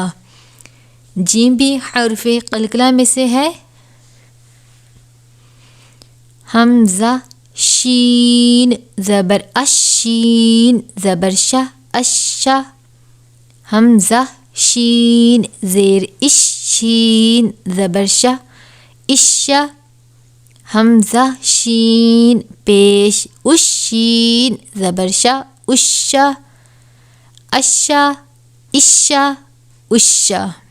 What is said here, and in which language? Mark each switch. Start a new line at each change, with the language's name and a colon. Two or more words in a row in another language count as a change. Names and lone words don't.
Urdu: جیم بھی حرف قلقلہ میں سے ہے. حمزہ شین زبر اش شین زبر شا اشا حمزہ شین زیر اش شین زبر شا اشا حمزہ شین پیش اش شین زبر شا اشا اشا اشا اشا.